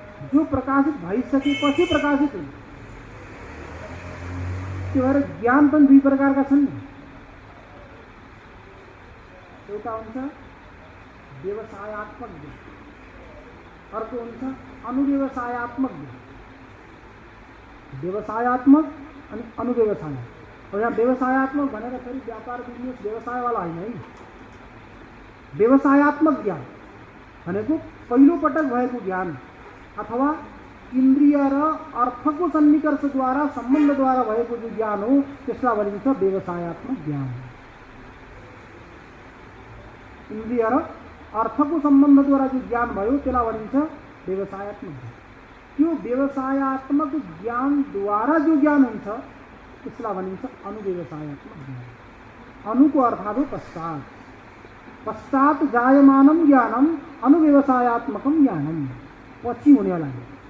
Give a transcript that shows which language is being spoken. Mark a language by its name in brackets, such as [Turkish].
[Nepali] जो प्रकाशित भइसकेपछि प्रकाशित हुन्छ। त्यो भएर ज्ञान पनि दुई प्रकारका छन् नि। एउटा हुन्छ व्यवसायत्मक ज्ञान, अर्को हुन्छ अनुव्यवसायत्मक ज्ञान। व्यवसायत्मक अनि अनुव्यवसाय। और यहाँ व्यवसायत्मक भनेर फेरि व्यापार बिजनेस व्यवसायवाला होइन है। व्यवसायत्मक ज्ञान भनेको पहिलोपटक भएको ज्ञान अथवा इन्द्रिय र अर्थको सन्निकर्षद्वारा सम्बन्धद्वारा भएको जो ज्ञान हो त्यसलाई भनिन्छ व्यवसायत्मक ज्ञान। इन्द्रिय र अर्थको सम्बन्धद्वारा जो ज्ञान भयो त्यसलाई भनिन्छ व्यवसायत्मक ज्ञान। त्यो व्यवसायत्मक ज्ञानद्वारा जो ज्ञान हुन्छ त्यसलाई भनिन्छ अनुव्यवसायत्मक ज्ञान। अनुको अर्थात् हो पश्चात। [Sanskrit] पश्चात जायमानं ज्ञानम अनुव्यवसायत्मकम ज्ञानम, [Hindi] पछि होने वाला है।